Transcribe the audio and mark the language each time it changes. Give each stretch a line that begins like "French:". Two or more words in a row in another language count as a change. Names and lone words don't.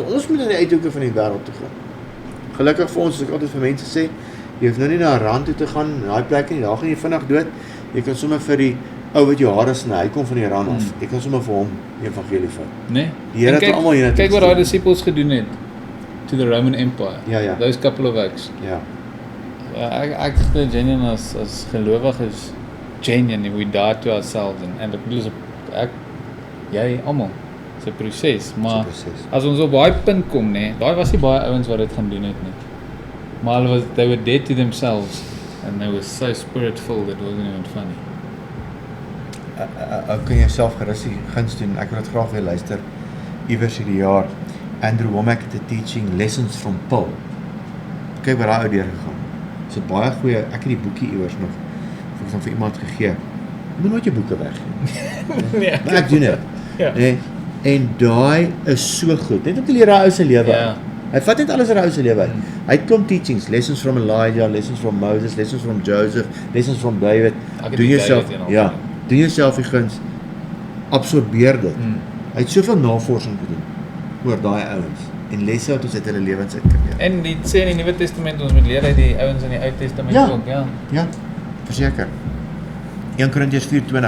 Afrikaans: Ons moet in die uithoeke van die wêreld toe gaan. Gelukkig vir ons, soos ek altyd vir mense sê, jy hoef nou nie na 'n rand toe te gaan, in daai plek nie, daar gaan jy vinnig dood. Jy kan sommer vir die ou wat jou hare sny, hy kom van die rand af. Jy kan sommer vir hom die evangelie vat. Nee. Die Here het almal hier kyk wat daai disippels gedoen het
English: to the Roman Empire.
Afrikaans: Ja.
English: Those couple of weeks.
Afrikaans: Ja. Ek glo genuine as gelowiges genuine,
English: we die to ourselves
Afrikaans: en ek bedoel jy almal. Dis 'n proses, maar as ons op daai punt kom, daai was nie baie ouens wat dit gaan doen het nie.
English: Maar they were dead to themselves and they were so spirit-filled that it wasn't even funny.
Afrikaans: Ou kan jouself gerus die guns doen. Ek wil dit graag weer luister iewers hierdie jaar. Andrew Womack het 'n teaching Lessons from Paul. Kyk wat daai ou deurgegaan. Dis 'n baie goeie, ek het die boekie iewers nog vir iemand gegee. Jy moet nooit jou boeke weggee. Nee. Maar ek doen dit. Ja. En daai is so goed. Net om te leer daai ou se lewe. Ja. Hy vat net alles uit daai ou se lewe uit. Hy het klomp teachings,
English: lessons from Elijah, lessons from Moses, lessons from Joseph, lessons from David.
Afrikaans: Doen jouself, doen jouself die guns. Absorbeer dit. Hy het soveel navorsing gedoen oor daai ouens en lesse wat ons uit hulle lewens uit kan leer. En dit sê in die Nuwe Testament ons moet leer uit die ouens in die Ou Testament ook, ja. Ja, verseker. 1 Korintiërs 4:20.